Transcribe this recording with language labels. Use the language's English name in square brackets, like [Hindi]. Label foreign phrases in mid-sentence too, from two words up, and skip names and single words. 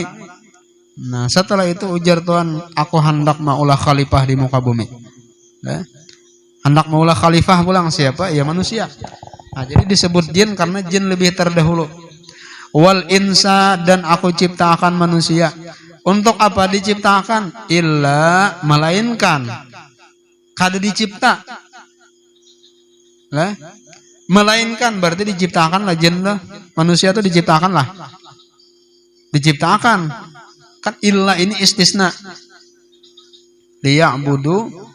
[Banjar] Nah, setelah itu ujar Tuhan, aku hendak maulah khalifah di muka bumi. Hendak maulah khalifah pulang siapa? [Indonesian] Ya manusia. Nah, jadi disebut jin karena jin lebih terdahulu. [Arabic] Wal insa, [Indonesian] dan aku ciptakan manusia. Untuk apa diciptakan? [Arabic] Illa, [Indonesian] melainkan. [Banjar] Kada dicipta. Lah, melainkan berarti diciptakan lah jin lah. [Indonesian] Manusia itu diciptakan lah. Diciptakan. Kan illa ini istisna. [Arabic] Liya'budun.